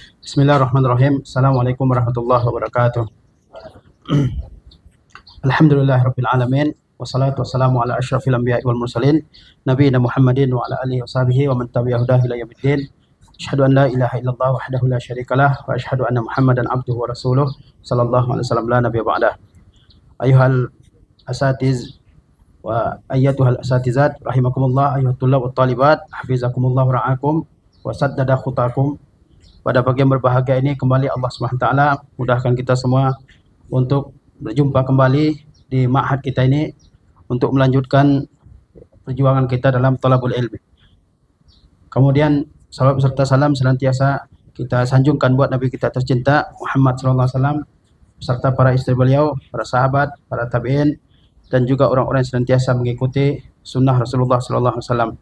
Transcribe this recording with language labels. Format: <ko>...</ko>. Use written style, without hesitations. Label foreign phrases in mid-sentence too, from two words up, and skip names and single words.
<ar>بسم الله الرحمن الرحيم. السلام عليكم ورحمة الله وبركاته. الحمد لله رب العالمين والصلاة والسلام على أشرف الأنبياء والمرسلين نبينا محمد وعلى آله وصحبه ومن تبعه إلى يوم الدين. أشهد أن لا إله إلا الله وحده لا شريك له وأشهد أن محمدا عبده ورسوله صلى الله عليه وسلم لا نبي بعده. أيها الأساتيذ وأيتها الأستاذات رحمكم الله، أيها الطلاب والطالبات حفظكم الله ورعاكم وسدد خطاكم.</ar> <id>Pada pagi yang berbahagia ini kembali Allah</id> <ar>سبحانه وتعالى</ar> <id>mudahkan kita semua untuk berjumpa kembali di ma'had kita ini untuk melanjutkan perjuangan kita dalam</id> <ar>طلب العلم.</ar> <id>Kemudian salawat serta salam senantiasa kita sanjungkan buat Nabi kita tercinta Muhammad</id> <ar>صلى الله عليه وسلم</ar> <id>beserta para istri beliau, para sahabat, para tabi'in dan juga orang-orang yang senantiasa mengikuti sunnah Rasulullah</id> <ar>صلى الله عليه وسلم.</ar>